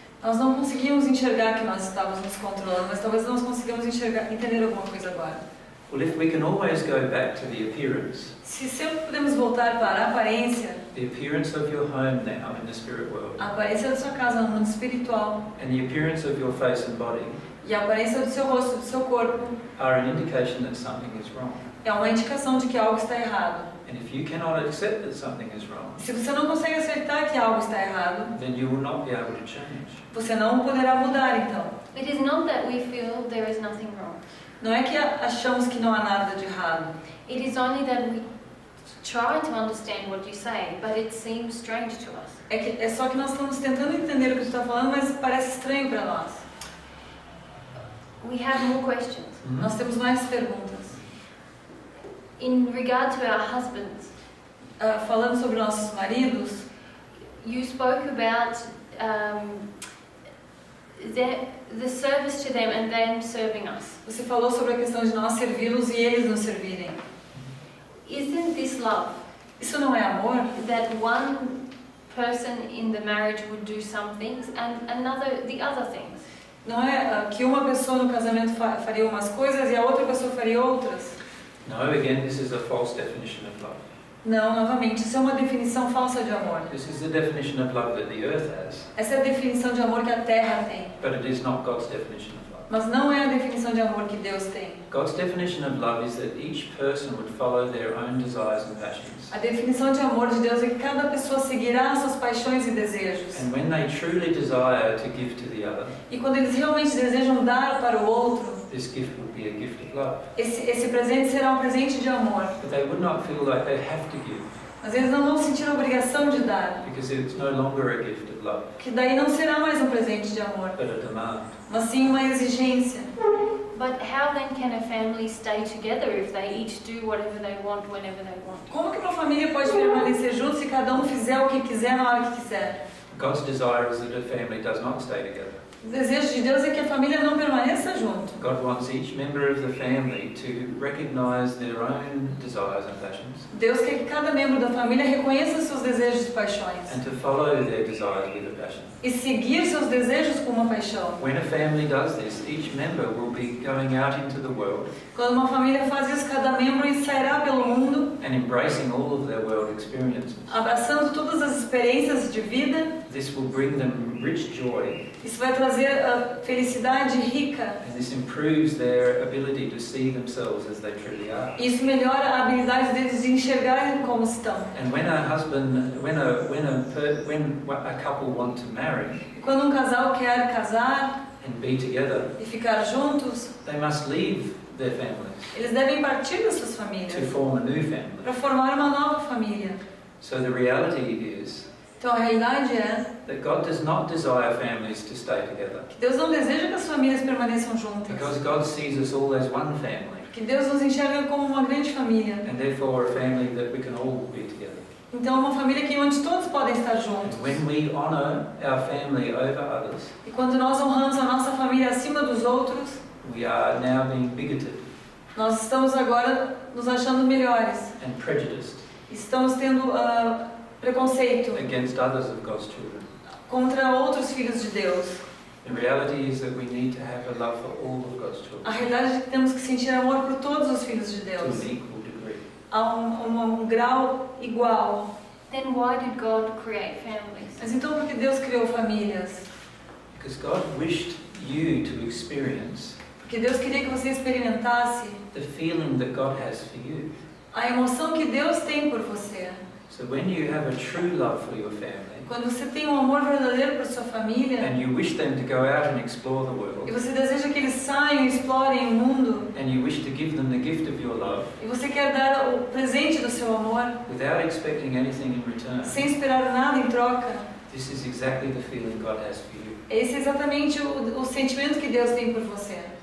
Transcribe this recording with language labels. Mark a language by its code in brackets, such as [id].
[pt] Nós não conseguimos enxergar que nós estávamos nos controlando, mas talvez nós consigamos entender alguma coisa agora. [en] Well, if we can always go back to the appearance [pt] Se sempre podemos voltar para a aparência [en] of your home now in the spirit world, [pt] a aparência da sua casa no mundo espiritual [en] and the appearance of your face and body [pt] e a aparência do seu rosto, do seu corpo, [en] are an indication that something is wrong. [pt] é uma indicação de que algo está errado. [en] And if you cannot accept that something is wrong, [pt] Se você não consegue aceitar que algo está errado, [en] then you will not be able to change. [pt] você não poderá mudar então. [en] It is not that we feel there is nothing wrong. [pt] Não é que achamos que não há nada de errado. [en] It is only that we try to understand what you say, but it seems strange to us. [pt] É só que nós estamos tentando entender o que você está falando, mas parece estranho para nós. [en] We have more questions. [pt] Nós temos mais perguntas. [en] In regard to our husbands, [pt] Falando sobre nossos maridos, [en] you spoke about the service to them and them serving us. [pt] você falou sobre a questão de nós servi-los e eles nos servirem. [en] Isn't this love? [pt] Isso não é amor? [en] That one person in the marriage would do some things and the other things. [pt] Não é que uma pessoa no casamento faria umas coisas e a outra pessoa faria outras. [en] No, again, this is a false definition of love. [pt] Não, novamente, isso é uma definição falsa de amor. [en] This is the definition of love that the earth has, [pt] Essa é a definição de amor que a Terra tem, [en] but it is not God's definition of love. [pt] mas não é a definição de amor que Deus tem. [en] God's definition of love is that each person would follow their own desires and passions. [pt] A definição de amor de Deus é que cada pessoa seguirá suas paixões e desejos. [en] And when they truly desire to give to the other, [pt] E quando eles realmente desejam dar para o outro, [en] this gift would be a gift of love. [pt] esse presente será um presente de amor. [en] But they would not feel like they have to give, [pt] Mas eles não vão sentir a obrigação de dar, [en] because it's no longer a gift of love, [pt] que daí não será mais um presente de amor, [en] but a demand. [pt] mas sim uma exigência. [en] But how then can a family stay together if they each do whatever they want whenever they want? [pt] Como que uma família pode permanecer junto se cada um fizer o que quiser na hora que quiser? [en] God's desire is that a family does not stay together. [pt] O desejo de Deus é que a família não permaneça junto. [en] God wants each member of the family to recognize their own desires and passions [pt] Deus quer que cada membro da família reconheça seus desejos e paixões [en] and to follow their desires with a passion. [pt] e seguir seus desejos com uma paixão. [en] When a family does this, each member will be going out into the world [pt] Quando uma família faz isso, cada membro sairá pelo mundo, [en] and embracing all of their world experiences. [pt] abraçando todas as experiências de vida. [en] This will bring them rich joy, [pt] Isso vai trazer a felicidade rica. [en] and this improves their ability to see themselves as they truly are. [pt] Isso melhora a habilidade deles de enxergarem como estão. [en] And when a husband, when a couple want to marry [pt] E quando um casal quer casar [en] and be together, [pt] e ficar juntos, [en] they must leave their families [pt] eles devem partir das suas [en] to [pt] famílias [en] form a new family. [pt] para formar uma nova família. [en] So the reality is [pt] Então a realidade é [en] that God does not desire families to stay together, [pt] que Deus não deseja que as famílias permaneçam juntas. [en] because God sees us all as one family, [pt] Que Deus nos enxerga como uma grande família. [en] and therefore a family that we can all be together. [pt] Então uma família que onde todos podem estar juntos. [en] And when we honor our family over others, [pt] E quando nós honramos a nossa família acima dos outros, [en] we are now being bigoted [pt] nós estamos agora nos achando melhores. [en] and prejudiced [pt] Estamos tendo preconceito [en] against others of God's children. [pt] contra outros filhos de Deus. [en] The reality is that we need to have a love for all of God's [pt] A realidade é que temos que sentir amor por todos os filhos de [en] to [pt] Deus, [en] an equal degree. [pt] a um grau igual. [en] Then why did God create families? [pt] Mas então por que Deus criou famílias? [en] Because God wished you to experience [pt] Porque Deus queria que você experimentasse [en] the feeling that God has for you. [pt] a emoção que Deus tem por você. [en] So when you have a true love for your family, [pt] Quando você tem um amor verdadeiro por sua família [en] and you wish them to go out and explore the [pt] e [en] world, [pt] você deseja que eles saiam e explorem o mundo [en] and you wish to give them the gift of your love [pt] e você quer dar o presente do seu amor [en] without expecting anything in return, [pt] sem esperar nada em troca, [en] this is exactly the feeling God has for you. [pt] esse é exatamente o sentimento que Deus tem por você.